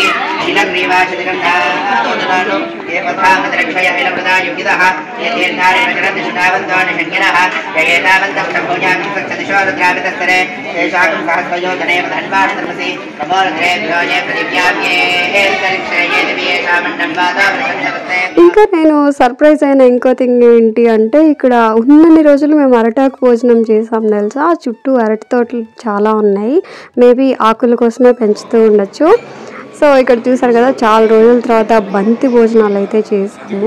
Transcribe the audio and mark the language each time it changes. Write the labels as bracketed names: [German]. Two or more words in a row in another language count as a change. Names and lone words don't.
[Sanskrit] नीलग्रीवाचतिगन्धातोदनानो ये पथामतरिक्षय इलप्रदायुगितः ये तीर्थारे प्रचरन्ति शुतावन्तानि शङ्किनः ये एतावन्तं शम्भोजामिं सक्षदिशो रुद्रावितस्तरे देशागं सहस्रयोजने वधन्वाणदन्ते नमोरुद्रेभ्यो ये प्रतिज्ञाप्ये अंतरिक्षे ये दिव्येषामण्डन्वादावृषन्नवस्ते. [Telugu] ఇంకా నేను సర్ప్రైజ్ అయిన ఇంకో థింగ్ ఏంటి అంటే ఇక్కడ ఉన్నన్ని రోజులు మేము అరటాకు భోజనం చేసాం తెలుసా. చుట్టూ అరటి తోటలు చాలా ఉన్నాయి. మేబీ ఆకుల కోసమే పెంచుతూ ఉండొచ్చు. సో ఇక్కడ చూసారు కదా, చాలా రోజుల తర్వాత బంతి భోజనాలు అయితే చేసాము.